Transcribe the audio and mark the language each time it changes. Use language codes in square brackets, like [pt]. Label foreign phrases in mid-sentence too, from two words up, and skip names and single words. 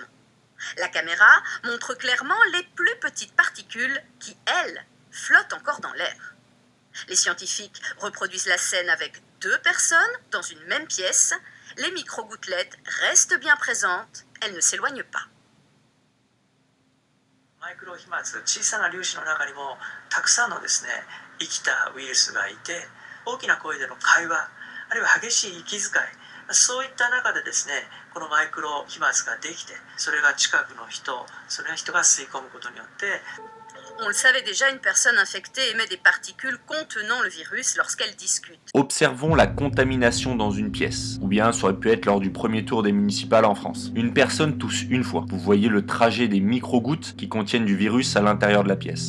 [fr] La caméra montre clairement les plus petites particules qui, elles, flottent encore dans l'air. Les scientifiques reproduisent la scène avec deux personnes dans une même pièce. Les micro-gouttelettes restent bien présentes, elles ne s'éloignent pas. [ja] マイクロ飛沫、小さな粒子の中にもたくさんのですね、生きたウイルスがいて、大きな声での会話、あるいは激しい息遣い、そういった中でですね、このマイクロ飛沫ができて、それが近くの人、それが人が吸い込むことによって、 [fr] On le savait déjà, une personne infectée émet des particules contenant le virus lorsqu'elle discute. Observons la contamination dans une pièce. Ou bien ça aurait pu être lors du premier tour des municipales en France. Une personne tousse une fois. Vous voyez le trajet des micro-gouttes qui contiennent du virus à l'intérieur de la pièce.